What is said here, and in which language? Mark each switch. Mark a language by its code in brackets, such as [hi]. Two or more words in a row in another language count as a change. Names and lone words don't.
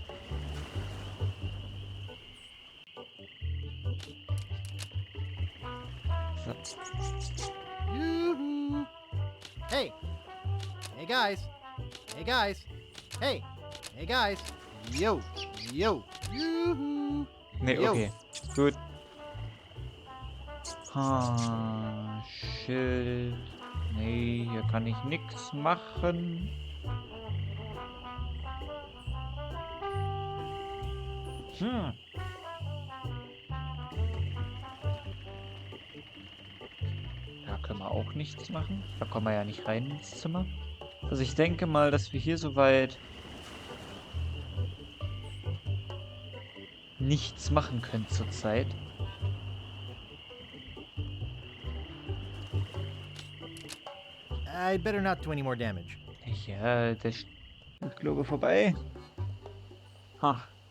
[en] So. Yoo-hoo. Hey. Hey, guys. Hey, guys. Hey. Hey, guys. Yo. Yo. Yoo-hoo. [de] Nee, Jo. okay. Gut. Schild. Nee, hier kann ich nichts machen. Hm. Da können wir auch nichts machen. Da kommen wir ja nicht rein ins Zimmer. Also ich denke mal, dass wir hier soweit nichts machen können zurzeit. [en] I'd better not do any more damage. [de] Ja, der ist glaube vorbei. Ha.